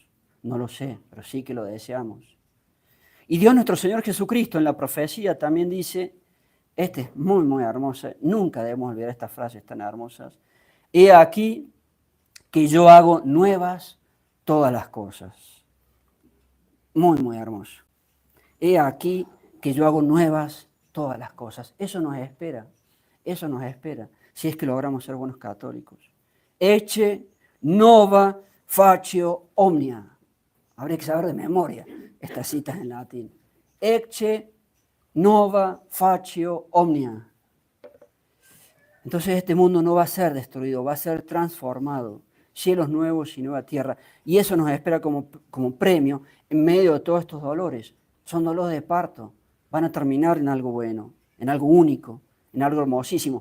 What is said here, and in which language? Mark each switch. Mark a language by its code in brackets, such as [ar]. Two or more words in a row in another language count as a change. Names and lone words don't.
[es] No lo sé, pero sí que lo deseamos. Y Dios nuestro Señor Jesucristo en la profecía también dice, este es muy, muy hermoso, nunca debemos olvidar estas frases tan hermosas, he aquí que yo hago nuevas todas las cosas. Muy, muy hermoso. He aquí que yo hago nuevas todas las cosas. Eso nos espera, si es que logramos ser buenos católicos. [la] Ecce nova facio omnia. [es] Habría que saber de memoria estas citas en latín. [la] Ecce nova facio omnia. [es] Entonces este mundo no va a ser destruido, va a ser transformado. Cielos nuevos y nueva tierra. Y eso nos espera como premio en medio de todos estos dolores. Son dolores de parto. Van a terminar en algo bueno, en algo único, en algo hermosísimo.